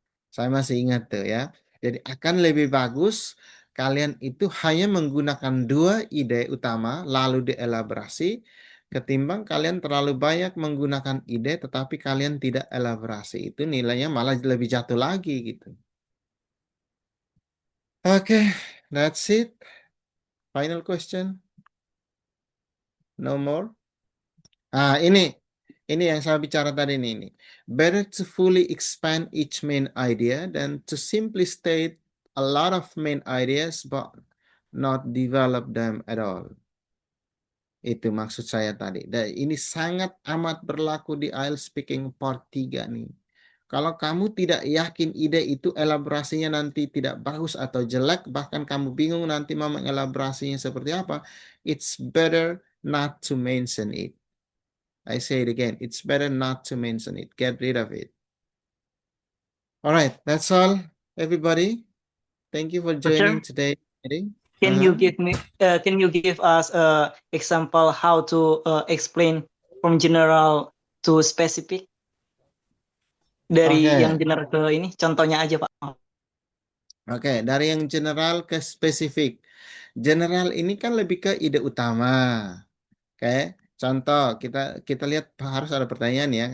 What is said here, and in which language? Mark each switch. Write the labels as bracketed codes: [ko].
[id] Saya masih ingat tuh ya. Jadi akan lebih bagus kalian itu hanya menggunakan 2 ide utama lalu dielaborasi, ketimbang kalian terlalu banyak menggunakan ide tetapi kalian tidak elaborasi. Itu nilainya malah lebih jatuh lagi gitu. [en] Okay, that's it. Final question. No more. [id] Ini yang saya bicara tadi ini. [en] Better to fully expand each main idea than to simply state a lot of main ideas but not develop them at all. [id] Itu maksud saya tadi. Dan ini sangat amat berlaku di IELTS Speaking Part 3 nih. Kalau kamu tidak yakin ide itu elaborasinya nanti tidak bagus atau jelek, bahkan kamu bingung nanti mau mengelaborasinya seperti apa, [en] it's better not to mention it. I say it again, it's better not to mention it. Get rid of it. All right, that's all, everybody. Thank you for joining today's meeting. Can you give us a example how to explain from general to specific? [id] Dari Oke. yang general ke ini, contohnya aja Pak. Oke, dari yang general ke spesifik. General ini kan lebih ke ide utama. Oke, contoh kita lihat harus ada pertanyaan ya.